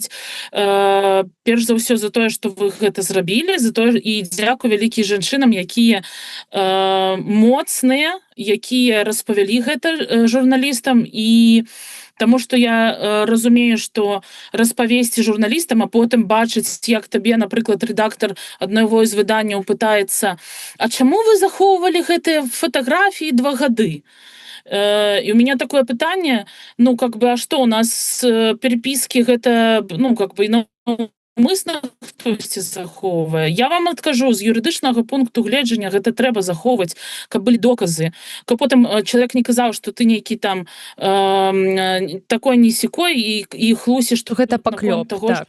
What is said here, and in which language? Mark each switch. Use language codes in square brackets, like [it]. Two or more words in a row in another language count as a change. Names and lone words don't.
[be] Перш за ўсё за тое, што вы гэта зрабілі, за тое, і дзякуй вялікі жанчынам, якія моцныя, якія распавялі гэта журналістам, і Таму што я разумею, што распавесці журналістам, а потым бачыць, як табе, напрыклад, рэдактар аднаго з выданняў пытаецца: а чаму вы захоўвалі гэтыя фатаграфіі 2 гады? [ru] И у меня такое пытанне, ну, как бы, а что у нас переписки гэта, ну, как бы, [be] наўмысна хтосьці захоўвае. Я вам адкажу, з юрыдычнага пункту гледжання гэта трэба захоўваць, каб былі доказы, каб потым чалавек не казаў, што ты нейкі там [ru] такой не сякой [be] і хлусіш, што Гэта паклёп, так.